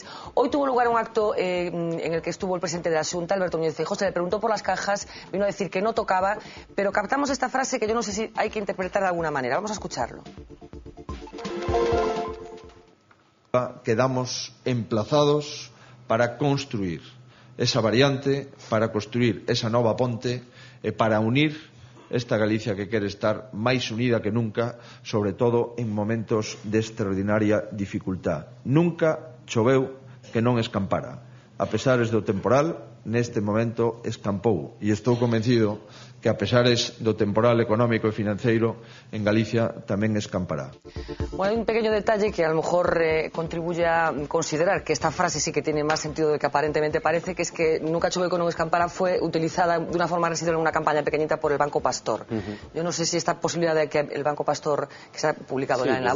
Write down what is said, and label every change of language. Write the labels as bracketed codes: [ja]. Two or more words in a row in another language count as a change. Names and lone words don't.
[es] Hoy tuvo lugar un acto en el que estuvo el presidente de la Xunta, Alberto Núñez Feijóo. Se le preguntó por las cajas, vino a decir que no tocaba, pero captamos esta frase que yo no sé si hay que interpretar de alguna manera. Vamos a escucharlo. [gl] Quedamos emplazados para construir esa variante, para construir esa nova ponte, para unir esta Galicia que quere estar máis unida que nunca, sobre todo en momentos de extraordinaria dificultad. Nunca choveu que non escampara. A pesar do temporal, neste momento escampou, e estou convencido que a pesares do temporal económico e financeiro en Galicia tamén escampará. [es] Bueno, hay un pequeño detalle que a lo mejor contribuye a considerar que esta frase sí que tiene más sentido de que aparentemente parece, que es que [gl] nunca choveu que non escampara [es] fue utilizada de una forma residual en una campaña pequeñita por el Banco Pastor. Yo no sé si esta posibilidad de que el Banco Pastor, que se ha publicado ya en La Voz...